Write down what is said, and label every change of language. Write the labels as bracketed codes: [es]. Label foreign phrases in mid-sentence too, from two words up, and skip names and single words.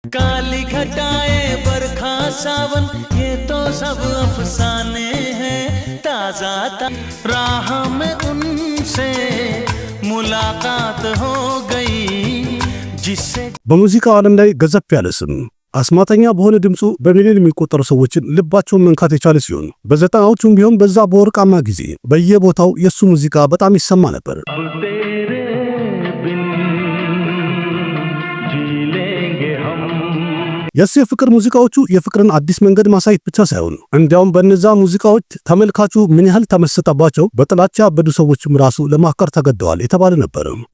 [hi] काली घटाएं बरखा सावन ये तो सब अफसाने हैं ताजा राह में उनसे मुलाकात हो गई जिससे [am] በሙዚቃው ዓለም ላይ ገዘፍ ያለ ስም አስማተኛ በሆነ ድምጹ በሚሊዮን የሚቆጠሩ ሰዎችን ልባቸውን መንካት የቻለ ሲሆን በዘጠናዎቹም ቢሆን በዛ በወርቃማ ጊዜ በየቦታው የሱ ሙዚቃ በጣም ይሰማ ነበር። የሱ የፍቅር ሙዚቃዎቹ የፍቅርን አዲስ መንገድ ማሳየት ብቻ ሳይሆን እንዲያውም በእነዛ ሙዚቃዎች ተመልካቹ ምን ያህል ተመሰጠባቸው በጥላቻ ያበዱ ሰዎችም ራሱ ለማፍቀር ተገደዋል የተባለ ነበር።